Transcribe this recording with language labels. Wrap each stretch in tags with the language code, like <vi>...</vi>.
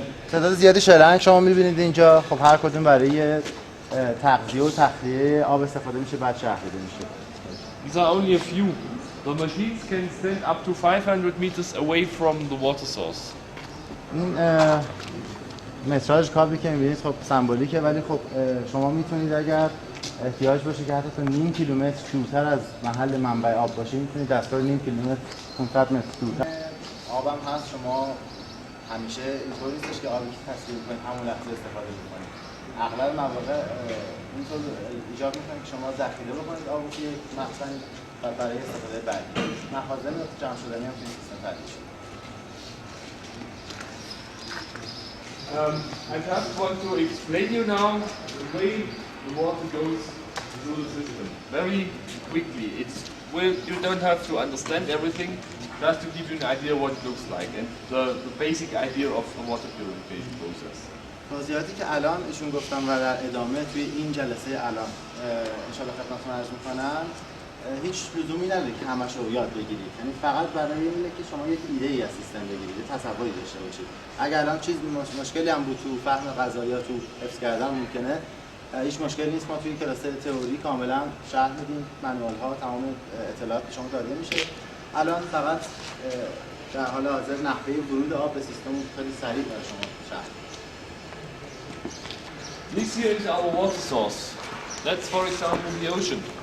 <fa>تعداد زیادی شلنگ شما می‌بینید اینجا. خب هر کدوم برای تغذیه و تخلیه آب استفاده میشه، بعد شهر داده میشه.</fa> <en>These are only a few. The machines can stand up to 500 meters away from the water source.</en> <fa>این متراژ کابلی که می‌بینید خب سمبولیکه، ولی خب شما میتونید اگر احتیاج باشه که حتی تا نیم کیلومتر دورتر از محل منبع آب باشه میتونید دستگاه نیم کیلومتر 500 متر دورتر. آبم هست، شما همیشه اینطوری نیستش که آبی که تصفیه می‌کنید همون لحظه استفاده بکنید. اغلب مواقع اینطور ایجاب می‌کنه که شما ذخیره بکنید آبو که مخزن برای استفاده بعدی. مخازن جمع شدنی هم توی سیستم تعریف شده.</fa> <en>I just want to explain you now the way the water goes through the system very quickly. You don't have to understand everything, just to give you an idea what it looks like and the basic idea of the water purification process.</en> <fa>توضیحاتی که الان ایشون گفتم و در ادامه توی این جلسه الان انشالله خدمتتون عرض میکنم هیچ لزومی نداره که همش رو یاد بگیرید، یعنی فقط برای اینه که شما یک ایده ای از سیستم بگیرید، تصوری داشته باشید. اگر الان چیز مشکلی هم بود تو فهم قضایا تو حفظ کردن ممکنه، هیچ مشکلی نیست. ما توی کلاس تئوری کاملا شرح میدیم، منوال ها تمام اطلاعات به شما داده میشه. الان فقط در حال حاضر نحوه ورود آب به سیستم خیلی سریع برای شما شرح.</fa> <en>This here is our water source. That's for example the ocean.</en>